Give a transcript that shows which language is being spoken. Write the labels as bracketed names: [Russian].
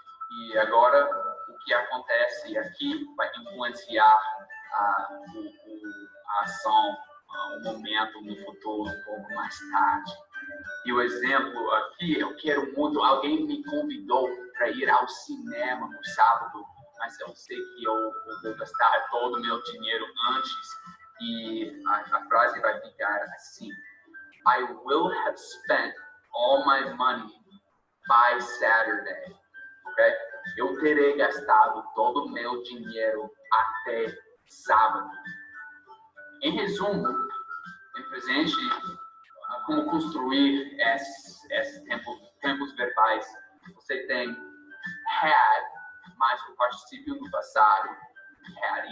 [Portuguese] E agora o que acontece aqui vai influenciar a ação, o momento no futuro um pouco mais tarde. E o exemplo aqui: eu quero muito, alguém me convidou para ir ao cinema no sábado, mas eu sei que eu vou gastar todo o meu dinheiro antes. E a frase vai ficar assim: [English] I will have spent all my money by Saturday. Okay? [Portuguese] Eu terei gastado todo o meu dinheiro até sábado. Em resumo, em presente, como construir esses tempos verbais. Você tem had, mais o particípio no passado. Had.